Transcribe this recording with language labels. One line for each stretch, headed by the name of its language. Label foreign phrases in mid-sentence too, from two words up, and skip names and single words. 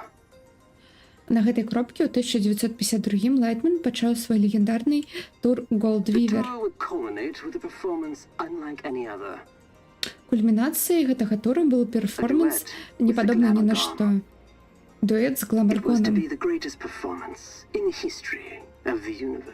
Belarusian: На гэтай кропкі ў 1952 Лайтман пачаў свой легендарны тур Gold
English: The Weaver. tour would culminate with a performance unlike any other.
Belarusian: Кульмінацыяй гэтага тура быў перформанс, не падобны ні на што. Дуэт з
English: It was to
Belarusian: Гламаргоном.
English: be the greatest performance in the history of the universe.